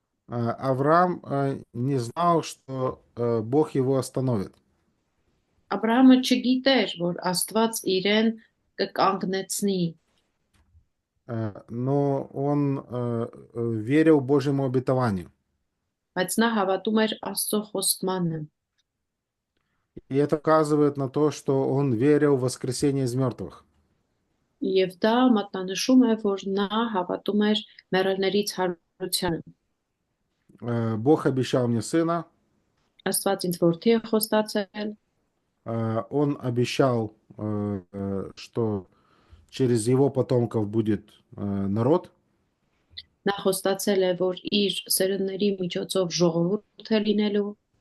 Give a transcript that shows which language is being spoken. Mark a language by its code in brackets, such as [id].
[ru] Авраам не знал, что Бог его остановит. [hy] Աբրահամը չգիտեր, որ Աստված իրեն կկանգնեցնի, [ru] Но он верил Божьему обетованию. [hy] բայց նա հավատում էր Աստծո խոստմանը։ [ru] И это указывает на то, что он верил в воскресение из мертвых. [hy] Եվ դա մատնանշում է, որ նա հավատում էր մեռելներից հարությանը։ [ru] Бог обещал мне сына, [hy] Աստված ինձ որդի է խոստացել, [ru] Он обещал, что через его потомков будет народ, [hy] Նա խոստացել է, որ իր սերունդների միջոցով ժողովուրդ է լինելու